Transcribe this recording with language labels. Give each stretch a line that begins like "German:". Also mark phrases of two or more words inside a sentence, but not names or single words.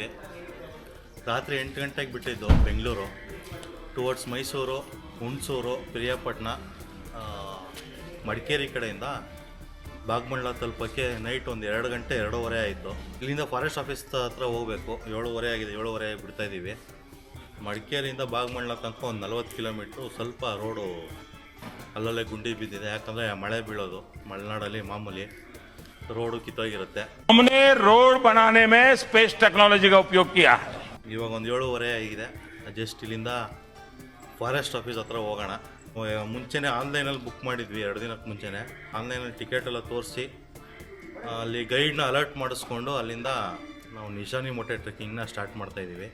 Kannada: ರಾತ್ರಿ 8 ಗಂಟೆಗೆ ಬಿಟ್ಟಿದ್ದು ಬೆಂಗಳೂರು ಟುವರ್ಡ್ಸ್ ಮೈಸೂರು, ಹುಣಸೂರು, ಪಿರಿಯಾಪಟ್ಟಣ, ಮಡಿಕೇರಿ ಕಡೆಯಿಂದ ಭಾಗಮಂಡಲ ತಲುಪೋಕ್ಕೆ ನೈಟ್ ಒಂದು 2 ಗಂಟೆ 2:15 ಆಯಿತು. ಇಲ್ಲಿಂದ
English: forest office
Kannada: ಹತ್ರ ಹೋಗಬೇಕು. 7:30 ಆಗಿದೆ, 7:30 ಬಿಡ್ತಾಯಿದ್ದೀವಿ. ಮಡಿಕೇರಿಯಿಂದ ಭಾಗಮಂಡಲ ತನಕ ಒಂದು 40 ಕಿಲೋಮೀಟ್ರು. ಸ್ವಲ್ಪ ರೋಡು ಅಲ್ಲಲ್ಲೇ ಗುಂಡಿ ಬಿದ್ದಿದೆ, ಯಾಕಂದರೆ ಮಳೆ ಬೀಳೋದು. ಮಲೆನಾಡಲ್ಲಿ ಮಾಮೂಲಿ ರೋಡು ಕಿತ್ತೋಗಿರುತ್ತೆ.
Hindi: हमने रोड बनाने में
English: space technology
Hindi: का उपयोग किया है.
Kannada: ಇವಾಗ ಒಂದು 7:30 ಆಗಿದೆ. ಜಸ್ಟ್ ಇಲ್ಲಿಂದ
English: forest office
Kannada: ಹತ್ರ ಹೋಗೋಣ. ಮುಂಚೆನೇ ಆನ್ಲೈನಲ್ಲಿ ಬುಕ್ ಮಾಡಿದ್ವಿ, 2 ದಿನಕ್ಕೆ ಮುಂಚೆನೇ ಆನ್ಲೈನಲ್ಲಿ ಟಿಕೆಟ್ ಎಲ್ಲ ತೋರಿಸಿ ಅಲ್ಲಿ ಗೈಡ್ನ ಅಲರ್ಟ್ ಮಾಡಿಸ್ಕೊಂಡು ಅಲ್ಲಿಂದ ನಾವು ನಿಶಾನಿ ಮೊಟ್ಟೆ ಟ್ರೆಕ್ಕಿಂಗ್ನ ಸ್ಟಾರ್ಟ್ ಮಾಡ್ತಾಯಿದ್ದೀವಿ.